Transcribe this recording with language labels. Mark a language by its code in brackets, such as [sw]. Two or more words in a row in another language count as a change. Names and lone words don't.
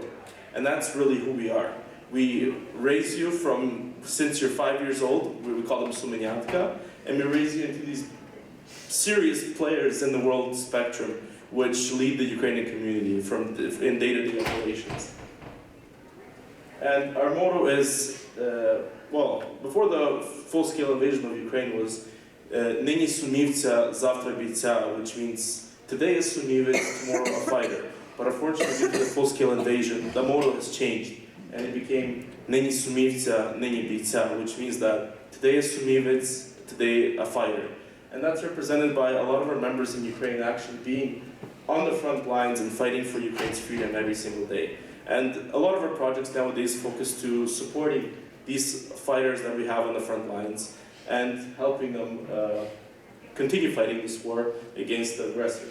[en] And that's really who we are. We raise you since you're 5 years old, we call them Sumenyatka, and we raise you into these serious players in the world spectrum, which lead the Ukrainian community in day-to-day operations. And our motto is, before the full-scale invasion of Ukraine was [uk] Нині сумівця, завтра бійця, [en] which means today is Sumivets, tomorrow a fighter. But unfortunately, due to the full-scale invasion, the motto has changed, and it became [uk] Нині сумівця, нині бійця, [en] which means that today is Sumivets, today a fighter. And that's represented by a lot of our members in Ukraine actually being on the front lines and fighting for Ukraine's freedom every single day. And a lot of our projects nowadays focus to supporting these fighters that we have on the front lines and helping them continue fighting this war against the aggressor.